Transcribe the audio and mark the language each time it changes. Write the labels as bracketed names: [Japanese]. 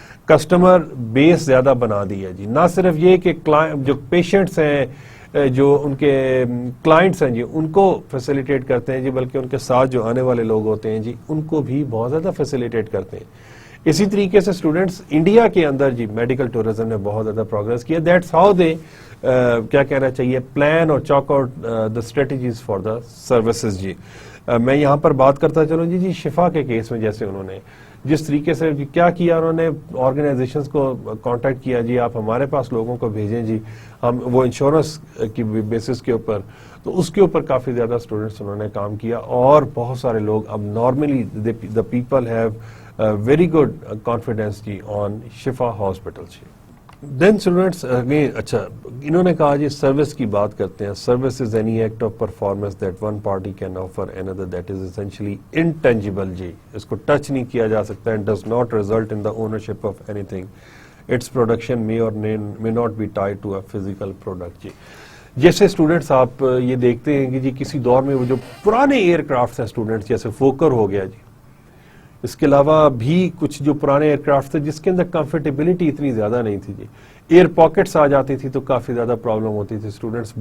[Urdu] Customer base زیادہ بنا دیا ہے جی. نہ صرف یہ کہ جو پیشنٹس ہیں, جو ان کے کلائنٹس ہیں جی, ان کو فیسیلیٹیٹ کرتے ہیں جی, بلکہ ان کے ساتھ جو آنے والے لوگ ہوتے ہیں جی, ان کو بھی بہت زیادہ فیسیلیٹیٹ کرتے ہیں. اسی طریقے سے اسٹوڈنٹس انڈیا کے اندر جی میڈیکل ٹورزم نے بہت زیادہ پروگرس کیا. [English] that's how they [Urdu] کیا کہنا چاہیے, [English] Plan اور chalk out the strategies for the services جی. [Urdu] میں یہاں پر بات کرتا چلوں جی شفا کے کیس میں, جیسے انہوں نے جس طریقے سے کیا کیا, انہوں نے آرگنائزیشنز کو کانٹیکٹ کیا جی, آپ ہمارے پاس لوگوں کو بھیجیں جی, ہم وہ انشورنس کی بیسس کے اوپر, تو اس کے اوپر کافی زیادہ اسٹوڈنٹس انہوں نے کام کیا. اور بہت سارے لوگ اب normally [English] the people have very good confidence جی on Shifa hospital [Urdu] جی. دین اسٹوڈنٹس اگین, اچھا انہوں نے کہا جی سروس کی بات کرتے ہیں. [English] Service is any act of performance that one party can offer another that is essentially intangible جی. [Urdu] اس کو ٹچ نہیں کیا جا سکتا, [English] and does not result in the ownership of anything. Its production may or may not be tied to a physical product جی. [Urdu] جیسے students آپ یہ دیکھتے ہیں کہ جی کسی دور میں وہ جو پرانے ایئر کرافٹس ہیں اسٹوڈنٹس, جیسے فوکر ہو گیا جی, اس کے علاوہ بھی کچھ جو پرانے ایئر کرافٹ تھے جس کے اندر کمفرٹیبلٹی اتنی زیادہ نہیں تھی جی, ایئر پاکٹس آ جاتی تھی تو کافی زیادہ پرابلم ہوتی تھی اسٹوڈنٹس.